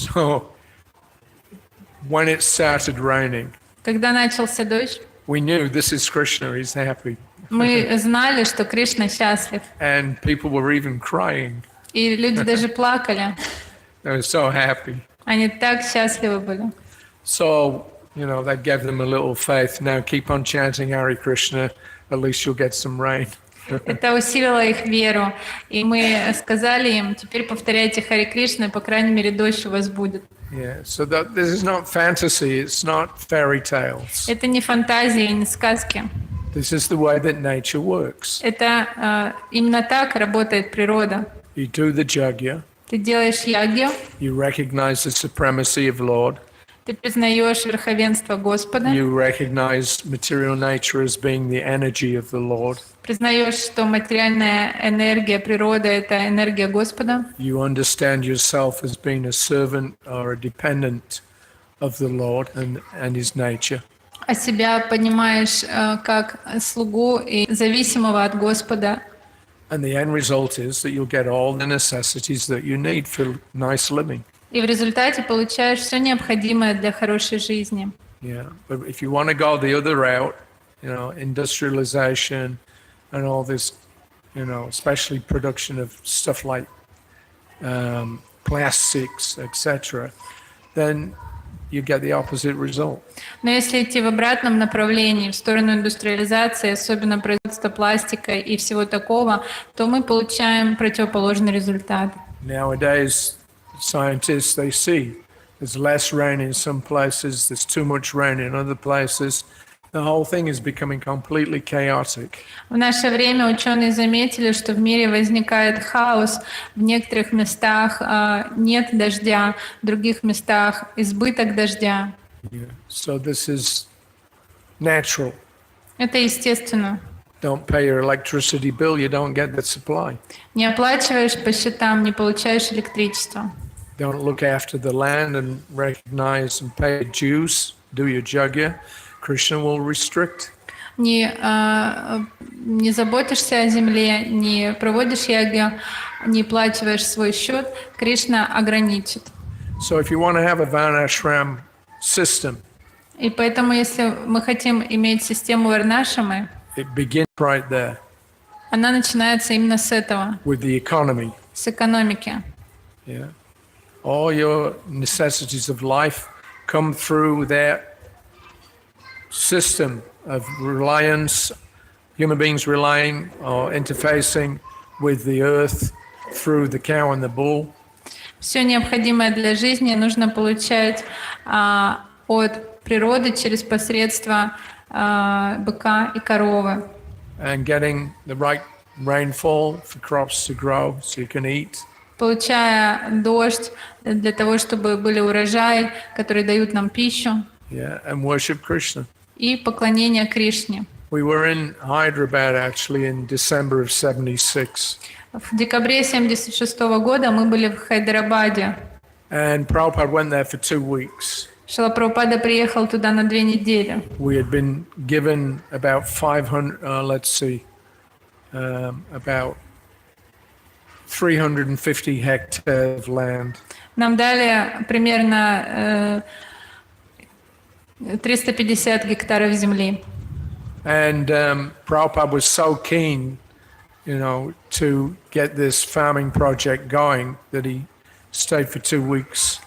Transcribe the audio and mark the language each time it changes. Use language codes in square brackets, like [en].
[en] So when it started raining, [ru] Когда начался дождь, [en] we knew this is Krishna, he's happy. [ru] мы знали, что Кришна счастлив. [en] And people were even crying. [ru] И люди даже плакали. [en] They were so happy. [ru] Они так счастливы были. [en] So, that gave them a little faith. Now keep on chanting Hare Krishna, at least you'll get some rain. [ru] Это усилило их веру. И мы сказали им, теперь повторяйте Хари Кришна, и, по крайней мере, дождь у вас будет. [en] Yeah, so this is not fantasy, it's not fairy tales. [ru] Это не фантазии, не сказки. [en] This is the way that nature works. [ru] Это именно так работает природа. [en] You do the jagya, [ru] Ты делаешь ягью, [en] you recognize the supremacy of Lord, [ru] ты признаешь верховенство Господа, [en] you recognize material nature as being the energy of the Lord, [ru] признаешь, что материальная энергия природы — это энергия Господа, [en] you understand yourself as being a servant or a dependent of the Lord and his nature. [ru] а себя понимаешь как слугу и зависимого от Господа. [en] And the end result is that you'll get all the necessities that you need for nice living. [ru] И в результате получаешь все необходимое для хорошей жизни. [en] Yeah, but if you want to go the other route, industrialization and all this, especially production of stuff like plastics, etc., then you get the opposite result. [ru] Но если идти в обратном направлении, в сторону индустриализации, особенно производства пластика и всего такого, то мы получаем противоположный результат. [en] Nowadays, scientists, they see there's less rain in some places, there's too much rain in other places. The whole thing is becoming completely chaotic. [ru] В наше время ученые заметили, что в мире возникает хаос. В некоторых местах нет дождя, в других местах избыток дождя. [en] Yeah. So this is natural. [ru] Это естественно. [en] Don't pay your electricity bill, you don't get the supply. [ru] Не оплачиваешь по счетам, не получаешь электричество. [en] Don't look after the land and recognize and pay dues, do your jagya. Krishna will restrict. [ru] Не заботишься о земле, не проводишь ягью, не плачиваешь свой счет, Кришна ограничит. [en] So if you want to have a Varnashram system, [ru] И поэтому, если мы хотим иметь систему Варнашрамы, [en] it begins right there [ru] она начинается именно с этого, [en] with the economy. [ru] с экономики. [en] Yeah. All your necessities of life come through that system of reliance, human beings relying or interfacing with the earth through the cow and the bull. [ru] Все необходимое для жизни нужно получать от природы через посредство быка и коровы. [en] And getting the right rainfall for crops to grow so you can eat. [ru] Получая дождь для того, чтобы были урожаи, которые дают нам пищу. [en] Yeah, and worship Krishna. [ru] И поклонение Кришне. [en] We were in Hyderabad actually in December of 76. [ru] В декабре 1976 года мы были в Хайдарабаде. [en] And Prabhupada went there for 2 weeks. [ru] Шрила Прабхупада приехал туда на 2 недели. [en] We had been given about 500, about 350 hectares of land. [ru] Нам дали примерно 350 гектаров земли. [en] And Prabhupada was so keen, to get this farming project going that he stayed for 2 weeks.